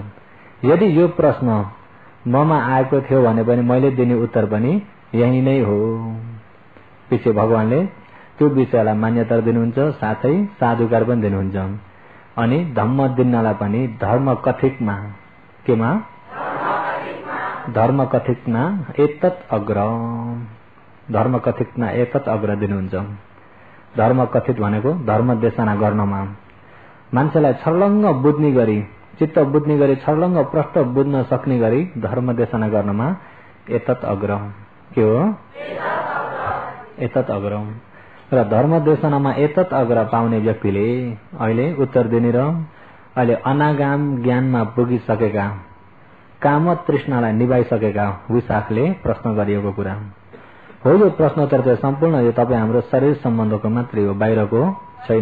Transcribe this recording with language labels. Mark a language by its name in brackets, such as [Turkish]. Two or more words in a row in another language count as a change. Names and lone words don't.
[Nepali] यदि यो प्रश्न ममा आएको थियो भने पनि मैले दिने उत्तर पनि यही नै हो। पछि भगवानले त्यो विषयलाई मान्यता दिनुहुन्छ, साथै साधुकार पनि दिनुहुन्छ। अनि धम्म दिनलाई पनि धर्म कथितमा केमा? धर्म कथितमा [Pali] एतत् अग्र, [Nepali] धर्म कथितमा [Pali] एतत् अग्र [Nepali] दिनुहुन्छ। धर्म कथित भनेको धर्म देशना गर्नमा, मान्छेलाई छर्लङ्ग बुझ्ने गरी, चित्त बुझ्ने गरी, छर्लङ्ग प्रष्ट बुझ्न सक्ने गरी धर्म देशना गर्नमा [Pali] एतत् अग्र। [Nepali] के हो? [Pali] एतत् अग्र। [Nepali] र धर्म देशनामा [Pali] एतत् अग्र [Nepali] पाउने व्यक्तिले अहिले उत्तर दिने र अहिले अनागाम ज्ञानमा पुगिसकेका, काम तृष्णालाई निभाइसकेका विशाखले प्रश्न गरिएको कुरा हो। यो प्रश्नोत्तर चाहिँ सम्पूर्ण यो तपाईँ हाम्रो शरीर सम्बन्धको मात्रै हो, बाहिरको छैन।